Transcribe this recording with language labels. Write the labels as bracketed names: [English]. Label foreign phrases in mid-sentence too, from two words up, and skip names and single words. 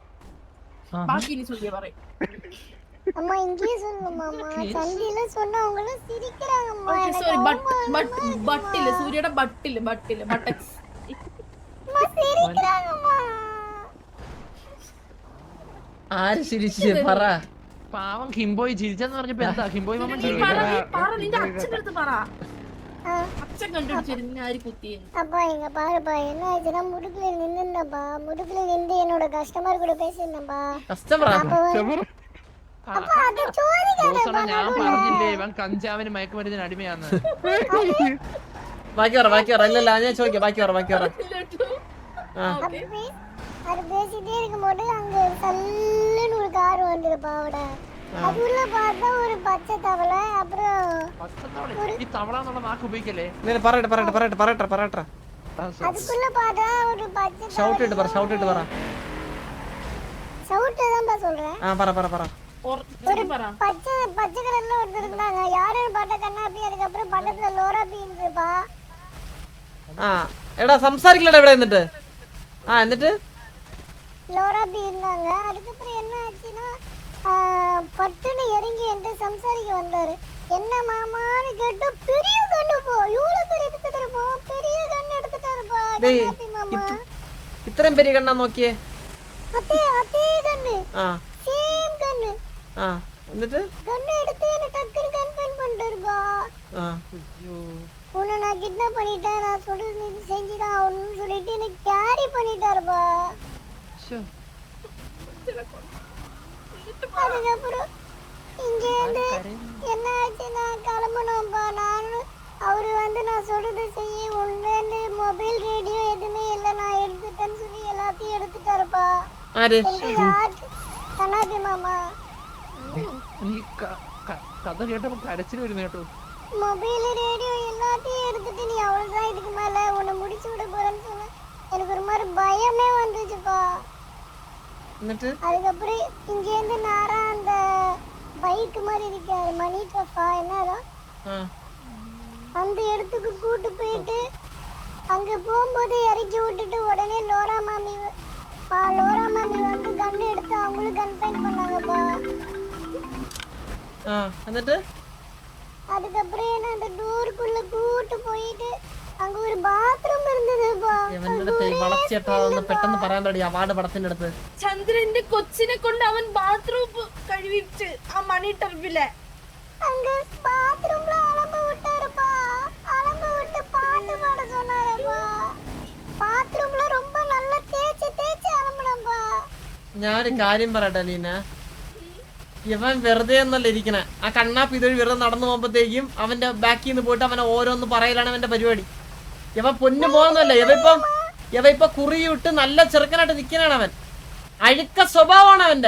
[Malayalam] ബാക്കി ഇനി സൂര്യ പറയും. ബട്ടില് സൂര്യയുടെ ബട്ടില് ബട്ടക്സ്. ആര് ചിരിച്ചേ പറ? പാവം ഹിംബോയ് ചിരിച്ചെന്ന് പറഞ്ഞപ്പോ എന്താ ഹിംബോയ് മാമൻ നിന്റെ അച്ഛൻ്റെ അടുത്ത് പറ. അച്ഛൻ കണ്ടുപിടിച്ചിരുന്നു ആര് കുത്തിയെന്ന്. [Tamil] அப்பா எங்க பாருப்பா என்ன ஆச்சுன்னா முடுக்குல நின்னுந்தப்பா. முடுக்குல நின்று என்னோட கஸ்டமர் கூட பேசியிருந்தேன்ப்பா. கஸ்டமரா? [Malayalam] ബോസോണ ഞാൻ പറഞ്ഞില്ലേ ഇവൻ കഞ്ചാവിന് മയക്കുമരുന്നിന് അടിമയാന്ന്. ബാക്കി പറ ഇല്ലല്ല ഞാൻ ചോദിക്കാം ബാക്കി പറ [Tamil] அது பேசிட்டே இருக்கும்போது அங்க சல்லுன்னு ஒரு கார் வந்துருப்பா அவட அதுள்ள பார்த்தா ஒரு பச்சை தவளை அப்புறம் [Malayalam] ഈ തവള എന്നുള്ള വാക്ക് ഉപയോഗിക്കല്ലേ? പറയട്ടെ [Tamil] அதுக்குள்ள பார்த்தா ஒரு பச்சை [Malayalam] ഷൗട്ട് ഇട്ട് പറ [Tamil] சவுட்டு தான் சொல்றேன் [Malayalam] പറ [Tamil] ஒரு பச்சை கலர்ல ஒருத்தர் இருந்தாங்க யாருன்னு பார்த்தா கண்ணாப்பி அதுக்கப்புறம் பக்கத்துல லோரா பீன்றுப்பா [Malayalam] എടാ സംസാരിക്കലടാ ഇവിടെ എന്നിട്ട് എന്നിട്ട് [Tamil] லோரா பீ இருந்தாங்க அதுக்கப்புறம் என்ன ஆச்சுன்னா பட்டுன்னு இறங்கி என்கிட்ட சம்சாரிக்க வந்தாரு என்ன மாமான்னு கேட்டு பெரிய கண்ணு போ இவ்வளவு பெரிய எடுத்துட்டாருப்பா பெரிய கண்ணு எடுத்துட்டாருப்பா கண்ணாப்பி மாமா [Malayalam] ഇത്രയും പെரிய കണ്ണാ നോക്കിയേ [Tamil] அதே கண்ணு சேம் கண்ணு [Malayalam] എന്നിട്ട് [Tamil] கண்ணு எடுத்து என்ன டக்குனு கன்ஃபர்ம் பண்ணிட்டாருப்பா உன்னை நான் கிட்னாப் பண்ணிட்டேன் நான் சொல்றது நீ செஞ்சுதான் ஆகணும்னு சொல்லிட்டு என்ன கேரி பண்ணிட்டாருப்பா அதுக்கப்புறம் இங்க இருந்து என்ன ஆச்சு நான் கிளம்பணும்பா நானும் அவரு வந்து நான் சொல்றது செய்ய உள்ள [English] mobile radio [Tamil] எதுவுமே இல்லை நான் எடுத்துட்டேன்னு சொல்லி எல்லாத்தையும் எடுத்துட்டாருப்பா கண்ணாப்பி மாமா [Malayalam] കഥ കേട്ടപ്പോ കരച്ചിൽ വരുന്നു കേട്ടോ. [English] mobile radio [Tamil] எல்லாத்தையும் எடுத்துட்டு நீ அவ்வளவுதான் இதுக்கு மேல உன்னை முடிச்சு விட போறேன்னு சொன்ன எனக்கு ஒரு மாதிரி பயமே வந்துச்சுப்பா. அதுக்கப்புறம் இங்க இருந்து நேரா அந்த பைக் மாதிரி இருக்காரு மணி டஃபா என்னதான் அந்த இடத்துக்கு கூட்டு போயிட்டு அங்க போகும்போது இறக்கி விட்டுட்டு உடனே லோரா மாமி வந்து கன் எடுத்து அவங்களும் கன்ஃபைன் பண்ணாங்கப்பா. அதுக்கப்புறம் என்ன அந்த டோருக்குள்ள கூட்டு போயிட்டு அங்க ஒரு பாத்ரூம் இருந்ததுப்பா. [Malayalam] പെട്ടെന്ന് പറയാൻ തുടങ്ങി അവാർഡ് പടത്തിന്റെ അടുത്ത് ചന്ദ്രന്റെ കൊച്ചിനെ കൊണ്ട് അവൻ ബാത്റൂം കഴിവിച്ച് ആ മണി ടർബിലെ [Tamil] அங்க பாத்ரூம்ல அலம்பு விட்டாருப்பா. அலம்பு விட்டு பாட்டு பாட சொன்னாருப்பா. பாத்ரூம்ல ரொம்ப நல்லா தேய்ச்சி அலம்பணும்பா. [Malayalam] ഞാനൊരു കാര്യം പറയട്ടെ ലീന, ഇവൻ വെറുതെ ഒന്നല്ല ഇരിക്കണേ. ആ കണ്ണാപ്പ് ഇതൊരു വെറുതെ നടന്നു പോകുമ്പോഴത്തേക്കും അവന്റെ ബാക്കിൽ നിന്ന് പോയിട്ട് അവനെ ഓരോന്ന് പറയലാണ് അവന്റെ പരിപാടി. ഇവ പൊന്നു പോകുന്നല്ല, ഇവ ഇപ്പൊ കുറിയിട്ട് നല്ല ചെറുക്കനായിട്ട് നിൽക്കണാണ് അവൻ. അഴുക്ക സ്വഭാവമാണ് അവന്റെ.